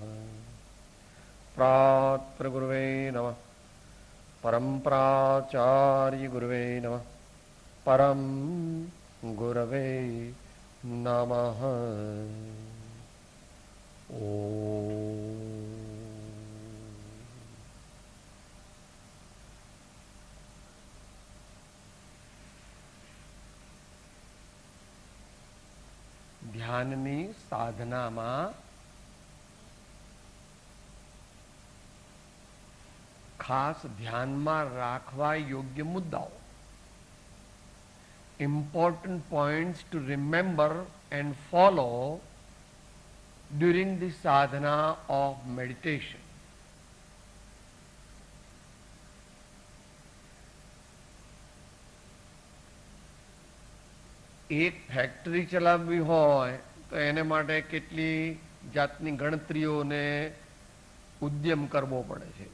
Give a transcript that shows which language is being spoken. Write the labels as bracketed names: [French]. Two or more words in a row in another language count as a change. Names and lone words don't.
[Sanskrit] प्रात्प्रगुरुवे नमः, परम्पराचार्य गुरुवे नमः, परम गुरवे नमः। ओम। [Gujarati] ધ્યાનની સાધનામાં ખાસ ધ્યાનમાં રાખવા યોગ્ય મુદ્દાઓ, [English] important points to remember and follow during the sadhana of meditation. [Gujarati] એક ફેક્ટરી ચલાવવી હોય તો એને માટે કેટલી જાતની ગણતરીઓને ઉદ્યમ કરવો પડે છે.